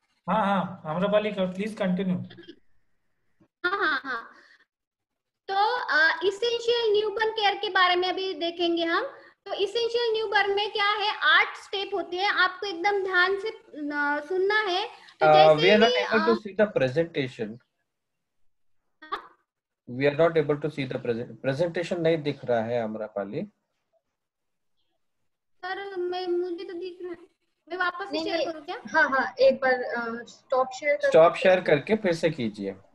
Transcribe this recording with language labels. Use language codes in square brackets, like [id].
[hi] हाँ हाँ Amrapali please continue. हाँ। तो इसेंशियल न्यूबॉर्न केयर के बारे में अभी देखेंगे हम। तो इसेंशियल न्यूबॉर्न में क्या है, 8 स्टेप होते हैं, आपको एकदम ध्यान से सुनना है। तो जैसे [en] we are not able to see the presentation. We are not able to see the presentation [hi] नहीं दिख रहा है [en] Amrapali. [hi] सर मुझे तो दिख रहा है, मैं वापस से शेयर करूं क्या? हाँ एक बार स्टॉप शेयर करके फिर से कीजिए।